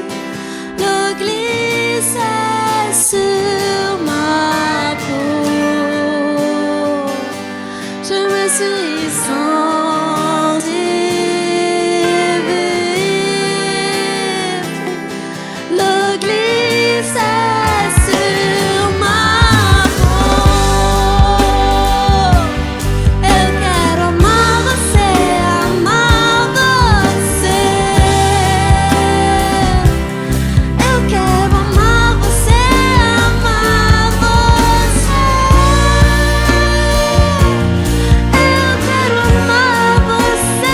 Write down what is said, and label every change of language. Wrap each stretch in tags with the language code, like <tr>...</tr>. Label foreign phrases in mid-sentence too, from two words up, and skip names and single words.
<fr>L'eau glissait sur ma peau. Je me suis sentie vivre. L'eau glissait sur ma peau.</fr> <pt>Eu quero amar você, amar você. Eu quero amar você, amar você. Eu quero amar você.</pt>